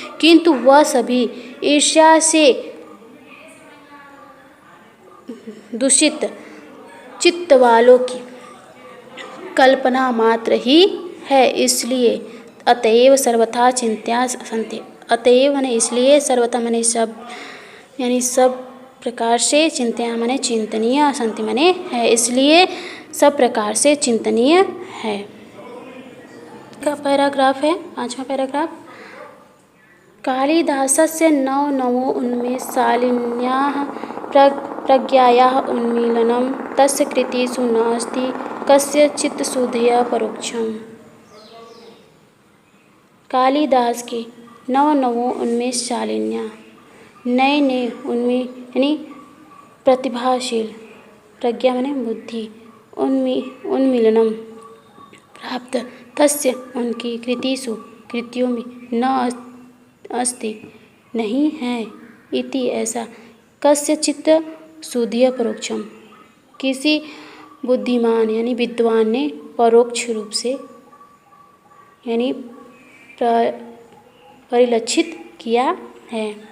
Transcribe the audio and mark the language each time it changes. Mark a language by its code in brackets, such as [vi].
[hi] किंतु वह सभी ईर्ष्या से दूषित चित्त वालों की कल्पना मात्र ही है, इसलिए अतएव [sa] सर्वथा चिंत्या सन्ति। [hi] अतएव माने इसलिए, सर्वथा माने सब यानी सब प्रकार से, चिंत्या माने चिंतनीय, सन्ति माने है, इसलिए सब प्रकार से चिंतनीय है। का पैराग्राफ है 5वां पैराग्राफ। [sa] कालिदासस्य नवनवो उन्मेषशालिन्याः प्रज्ञायाः उन्मीलनं तस्य कृतिषु नास्ति कस्यचित् सुधया परोक्षम्। [hi] कालिदास की नवनवो उन्मेषशालिन्याः नए नए यानी प्रतिभाशील, प्रज्ञा माने बुद्धि, उन्मीलनम प्राप्त, तस्य उनकी कृतिषु कृतियों में न अस्ति नहीं है, इति ऐसा, [sa] कस्यचित् सुधीय परोक्षम [hi] किसी बुद्धिमान यानी विद्वान ने परोक्ष रूप से यानी परिलक्षित किया है।